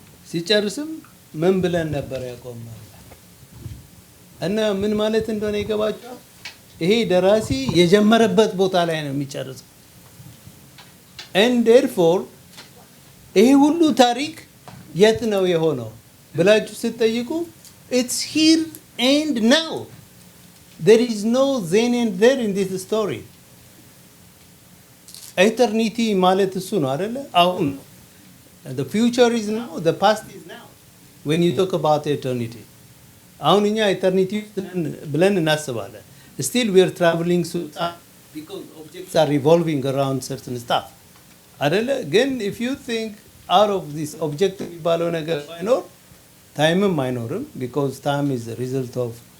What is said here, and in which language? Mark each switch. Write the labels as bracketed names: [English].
[Amharic] ሲጨርስም ምን ብለን ነበር ያቆምነው እና ምን ማለት እንደሆነ ይገባችኋል። ይሄ ደራሲ የጀመረበት ቦታ ላይ ነው የሚጨርሰው። and therefore ይሄ ሁሉ ታሪክ የት ነው የሆነው ብላችሁ ስትጠይቁ [English] it's here and now. There is no then and there in this story. [Amharic] Eternity ማለት እሱ ነው አይደለ? [English] አሁን the future is now, the past is now when you talk about eternity. [Amharic] አሁን እኛ eternity ብለን እናስባለን. [English] Still we are traveling through time because objects are revolving around certain stuff [Amharic] አይደለ? [English] ግን if you think out of this object [Amharic] የሚባለው ነገር ባይኖር ታይምም አይኖርም [English] because time is the result of